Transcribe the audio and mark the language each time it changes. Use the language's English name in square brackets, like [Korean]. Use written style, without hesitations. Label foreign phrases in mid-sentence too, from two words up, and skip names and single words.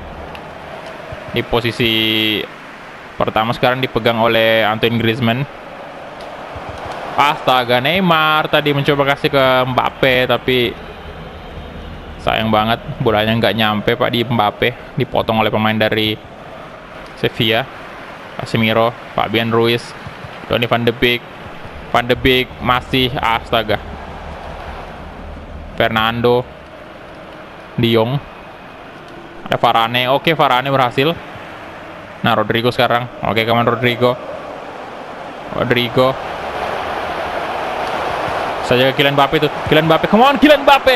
[Indonesian] Di posisi pertama sekarang dipegang oleh Antoine Griezmann. Astaga, Neymar tadi mencoba kasih ke Mbappe, tapi sayang banget bolanya nggak nyampe Pak di Mbappe, dipotong oleh pemain dari Sevilla. Casemiro, Fabian Ruiz, Donny van de Beek. Van de Beek masih, astaga, Fernando, De Jong, ada Varane. Oke, Varane berhasil. Nah, Rodrigo sekarang. Oke, kawan Rodrigo. Saja ke Kylian Mbappe itu. [English] Kylian Mbappe, come on Kylian Mbappe.